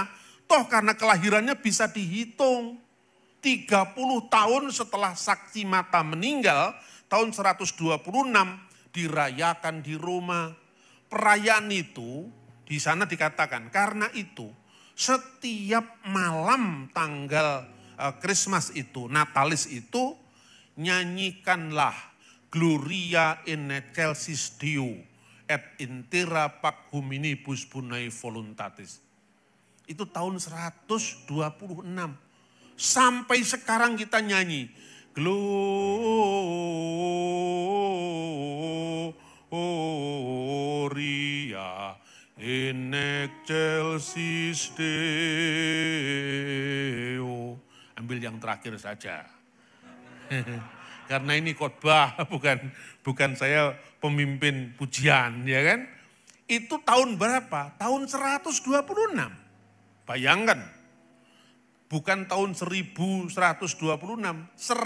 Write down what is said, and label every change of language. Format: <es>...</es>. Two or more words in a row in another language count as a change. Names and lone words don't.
<id>Toh karena kelahirannya bisa dihitung. 30 tahun setelah saksi mata meninggal, tahun 126 dirayakan di Roma. Perayaan itu di sana dikatakan, karena itu setiap malam tanggal Christmas itu, Natalis itu,</id> <la>nyanyikanlah Gloria in excelsis Deo et intera pac hominibus bonae voluntatis.</la> <id>Itu tahun 126. Sampai sekarang kita nyanyi.</id> <la>Gloria in excelsis Deo.</la> <id>Ambil yang terakhir saja. Karena ini khotbah, bukan saya pemimpin pujian, ya kan? Itu tahun berapa? Tahun 126. Bayangkan. Bukan tahun 1126, 126.</id>